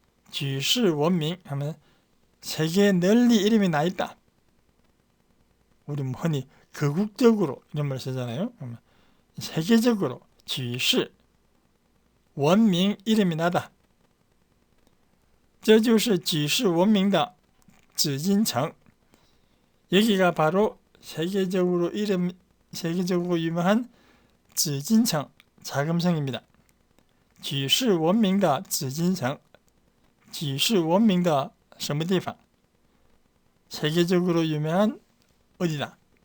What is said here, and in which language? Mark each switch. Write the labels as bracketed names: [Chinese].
[Korean] 举世闻名 하면 세계에 널리 이름이 나 있다. 우리 흔히 거국적으로 이런 말 쓰잖아요. 세계적으로 举世闻名 이름이 나다. [Chinese] 这就是举世闻名的紫禁城. [Korean] 여기가 바로 세계적으로 유명한 紫禁城 자금성입니다. [Chinese] 举世闻名的紫禁城.举世闻名的什么地方? [Korean] 세계적으로 유명한 어디다?